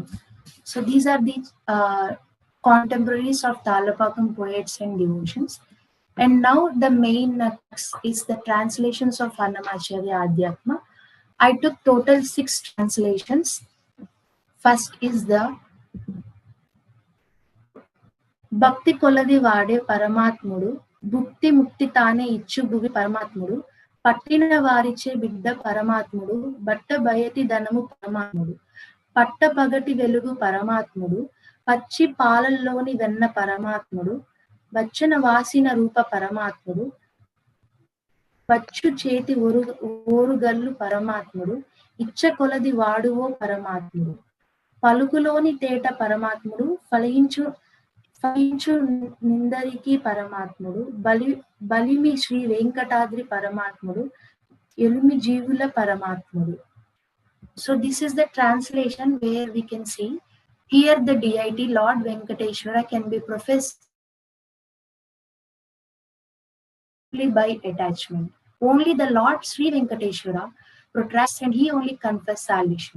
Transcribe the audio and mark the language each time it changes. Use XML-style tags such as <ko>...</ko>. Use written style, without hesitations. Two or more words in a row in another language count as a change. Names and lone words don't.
<en>So these are the contemporaries of Talapakam poets and devotions. And now the main is the translations of Annamacharya Adhyatma. I took total 6 translations. First is the</en> <te>భక్తి కొలది వాడే పరమాత్ముడు, భుక్తి ముక్తి తానే ఇచ్చు భువి పరమాత్ముడు, పట్టిన వారిచే బిడ్డ పరమాత్ముడు, బట్ట బయటి ధనము పరమాత్ముడు, పట్ట పగటి వెలుగు పరమాత్ముడు, పచ్చి పాలల్లోని వెన్న పరమాత్ముడు, వచ్చన వాసిన రూప పరమాత్ముడు, వచ్చు చేతి ఓరుగల్లు పరమాత్ముడు, ఇచ్చ కొలది వాడువో పరమాత్ముడు, పలుకులోని తేట పరమాత్ముడు, ఫలించు నిందరికి పరమాత్ముడు, బలిమి శ్రీ వెంకటాద్రి పరమాత్ముడు, ఎలుమి జీవుల పరమాత్ముడు.</te> <en>So this is the translation where we can see here the deity Lord Venkateshwara can be professed by attachment. Only the Lord Sri Venkateshwara protrasts and he only confers salvation.</en>